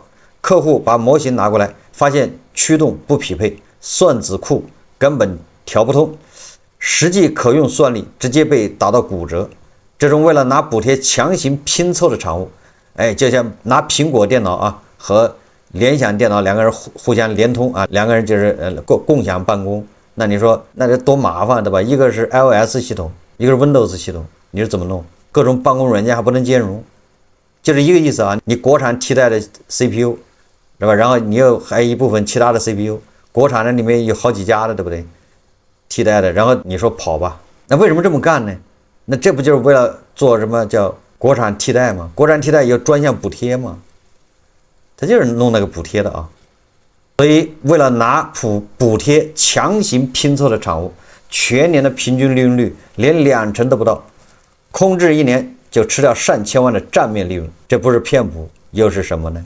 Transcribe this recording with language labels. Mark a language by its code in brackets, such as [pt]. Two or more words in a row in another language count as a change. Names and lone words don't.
[zh] 客戶把模型拿過來，發現驅動不匹配，算子庫根本調不通，實際可用算力直接被打到骨折。這種為了拿補貼強行拼湊的產物，哎，就像拿蘋果電腦啊和聯想電腦2個人互相連通啊，2個人就是共享辦公。那你說那這多麻煩，對吧？一個是 iOS 系統，一個是 Windows 系統，你是怎麼弄？各種辦公軟件還不能兼容，就是一個意思啊。你國產替代的 CPU， 对吧？然後你還有一部分其他的 CPU， 國產的裡面有好幾家的，对不對？替代的，然後你說跑吧，那為什麼這麼幹呢？那這不就是為了做什麼叫國產替代嗎？國產替代有專項補貼嗎？他就是弄那個補貼的啊。所以為了拿補貼強行拼湊的產物，全年的平均利潤率連20%都不到，空置1年就吃掉上千萬的賬面利潤，這不是騙補又是什麼呢？